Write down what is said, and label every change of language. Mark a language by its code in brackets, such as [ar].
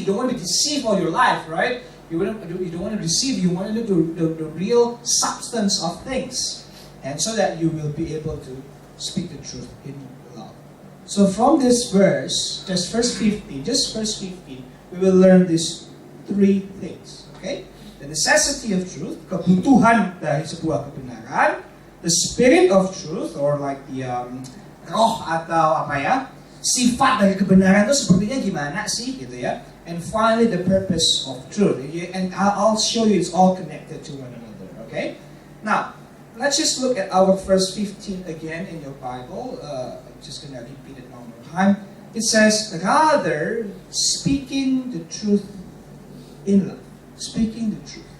[en] You don't want to be deceived all your life, right? You don't want to deceive. You want to know the real substance of things, and so that you will be able to speak the truth in love. So from this verse, just verse 15, we will learn these 3 things. Okay? The necessity of truth, [id] kebutuhan dari sebuah kebenaran, [en] the spirit of truth, or like the [id] roh atau sifat dari kebenaran itu sepertinya gimana sih, gitu ya. [en] And finally, the purpose of truth. And I'll show you it's all connected to one another. Okay? Now, let's just look at our verse 15 again in your Bible. I'm just going to repeat it one more time. It says, rather, speaking the truth in love. Speaking the truth.